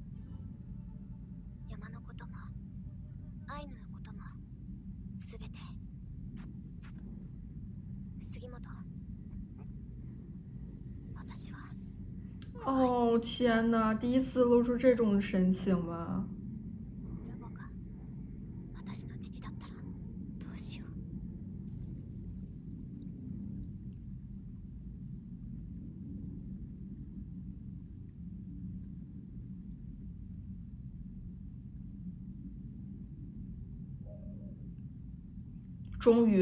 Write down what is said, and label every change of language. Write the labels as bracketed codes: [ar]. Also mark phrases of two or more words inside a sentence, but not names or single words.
[ja] 山のこともアイヌのこともすべて。杉本、私は。 [zh] 哦天哪，第一次露出这种神情吗？ [ja] ラボが私の父だったらどうしよう。 [zh] 终于。